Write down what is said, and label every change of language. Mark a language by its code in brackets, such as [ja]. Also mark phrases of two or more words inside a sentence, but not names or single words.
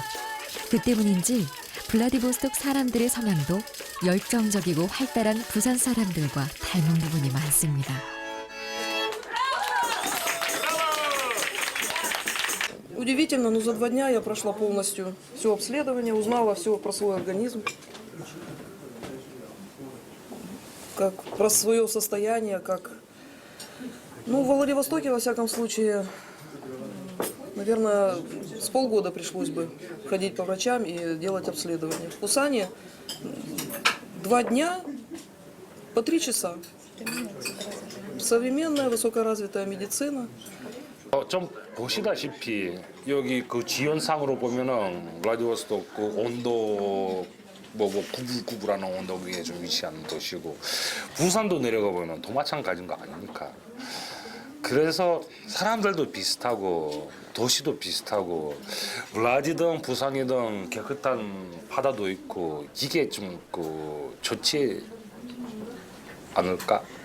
[ko] 그 때문인지 블라디보스톡 사람들의 성향도 열정적이고 활달한 부산 사람들과 닮은 부분이 많습니다. [ru] Удивительно, но за 2 дня я прошла полностью все обследование, узнала все про свой организм, как про свое состояние, как... Ну, в Владивостоке, во всяком случае, наверное, с полгода пришлось бы ходить по врачам и делать обследование. В Пусане 2 дня по 3 часа. Современная, высокоразвитая медицина. [ko] 좀 보시다시피 여기 그 지연상으로 보면은 블라디보스토크 그 온도 뭐 999라는 온도계에 좀 위치한 도시고 부산도 내려가 보면 또 마찬가지인 거 아닙니까? 그래서 사람들도 비슷하고 도시도 비슷하고 블라디든 부산이든 깨끗한 바다도 있고 이게 좀 좋지 않을까?